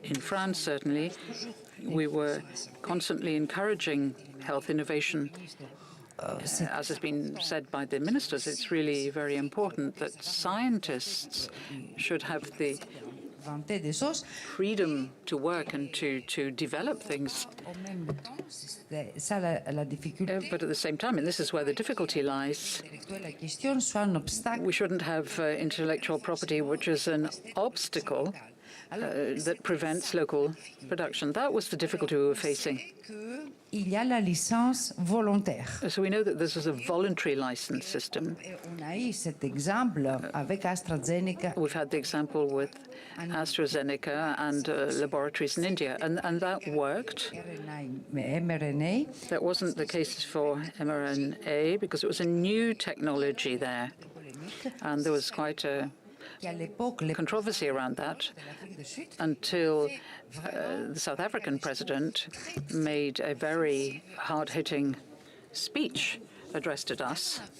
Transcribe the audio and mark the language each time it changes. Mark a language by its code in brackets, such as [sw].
[en] in France certainly, we were constantly encouraging health innovation. As has been said by the ministers, it's really very important that scientists should have the [fr] inventer des choses. [en] freedom to work and to develop things. [fr] En même temps, c'est ça la difficulté. [en] But at the same time, and this is where the difficulty lies, [fr] La question soit un obstacle. [en] we shouldn't have intellectual property which is an obstacle that prevents local production. That was the difficulty we were facing. [fr] Il y a la licence volontaire. [en] So we know that this is a voluntary license system. [fr] On a eu cet exemple avec AstraZeneca. [en] We've had the example with AstraZeneca and laboratories in India, and that worked. mRNA. That wasn't the case for mRNA because it was a new technology there, and there was quite a controversy around that until the South African president made a very hard-hitting speech addressed at us.